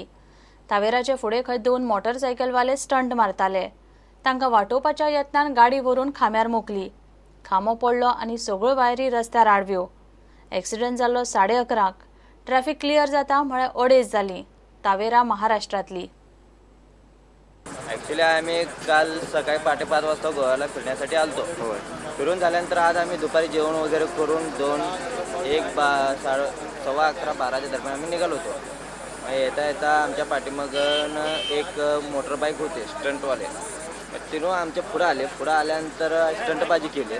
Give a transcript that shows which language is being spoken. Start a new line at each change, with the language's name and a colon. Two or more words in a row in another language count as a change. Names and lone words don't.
Konkani: तावेराचे फुडें खंय दोन मोटरसायकलवाले स्टंट मारताले। तांकां वाटोवपाच्या यत्नान गाडी व्हरून खांब्यार मोकली। खांबो पडलो आनी सगळ्यो वायरी रस्त्यार आडव्यो। एक्सिडंट जाल्लो 11:30। ट्रॅफिक क्लियर जाता म्हळ्यार 2:30 जाली। तावेरा महाराष्ट्रातली।
Marathi: ॲक्च्युली आम्ही काल सकाळी 5:30 वाजता गोव्याला फिरण्यासाठी आलतो। फिरून झाल्यानंतर आज आम्ही दुपारी जेवण वगैरे करून 11:15 दरम्यान आम्ही निघालो होतो। येता येता आमच्या पाठीमागून एक मोटरबाईक होते स्टंटवाले, तिथून आमच्या पुढं आल्यानंतर स्टंटबाजी केली।